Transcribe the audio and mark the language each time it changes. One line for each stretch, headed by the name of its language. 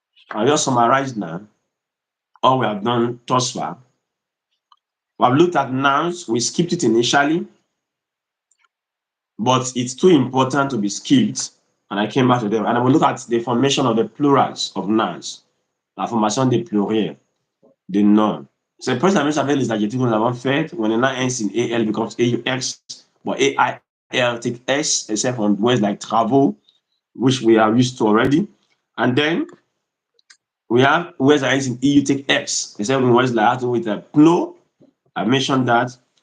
English: I'll just summarize now all we have done thus far. We have looked at nouns. We skipped it initially, but it's too important to be skipped. And I came back to them. And I will look at the formation of the plurals of nouns.
French: La formation des pluriels, des noms. C'est le premier avec les adjectifs que nous avons fait.
English: When the noun ends in AL becomes AUX, but AIL take S, except on words like travaux, which we are used to already. And then we have words that ends in EU take X, except in words like with a plo. I mentioned that.